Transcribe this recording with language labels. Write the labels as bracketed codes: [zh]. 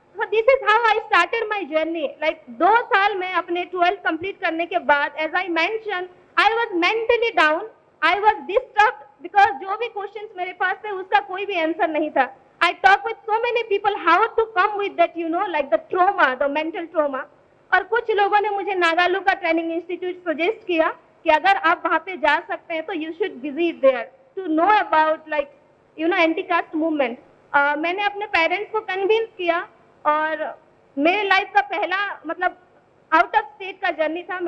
[en] This is how I started my journey. Like [hi] 2 साल में अपने 12th कंप्लीट करने के बाद, [en] as I mention, I was mentally down, I was disturb, because [hi] जो भी क्वेश्चंस मेरे पास थे उसका कोई भी आंसर नहीं था। [en] I talk with so many people how to come with that, like the trauma, the mental trauma. [hi] और कुछ लोगों ने मुझे नागालू का ट्रेनिंग इंस्टीट्यूट सजेस्ट किया कि अगर आप वहाँ पे जा सकते हैं तो [en] you should visit there to know about like anti-caste movement. [hi] मैंने अपने पेरेंट्स को कन्विंस किया, और मेरे लाइफ का पहला मतलब आउट ऑफ स्टेट का जर्नी था।